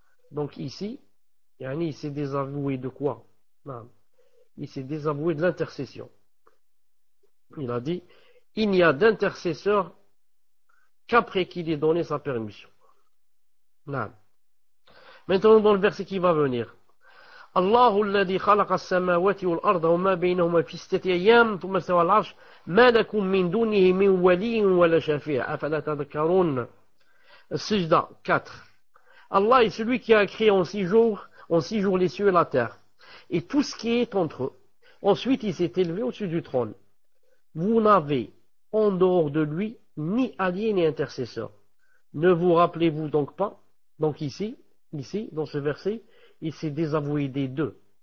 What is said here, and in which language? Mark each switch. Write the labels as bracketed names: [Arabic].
[French] Donc ici, il s'est désavoué de quoi? Non. Il s'est désavoué de l'intercession. Il a dit, il n'y a d'intercesseur qu'après qu'il ait donné sa permission. Non. Maintenant dans le verset qui va venir. [Arabic] الله الذي خلق السماوات والأرض وما بينهما في 6 أيام ثم استوى على العرش ما لكم من دونه من ولي ولا شفيع أفلا تذكرون. [French] Sajda 4. Allah est celui qui a créé en 6 jours les cieux et la terre et tout ce qui est entre eux. Ensuite il s'est élevé au-dessus du trône. Vous n'avez en dehors de lui ni allié ni intercesseur. Ne vous rappelez-vous donc pas? Donc ici, dans ce verset, il s'est désavoué des deux.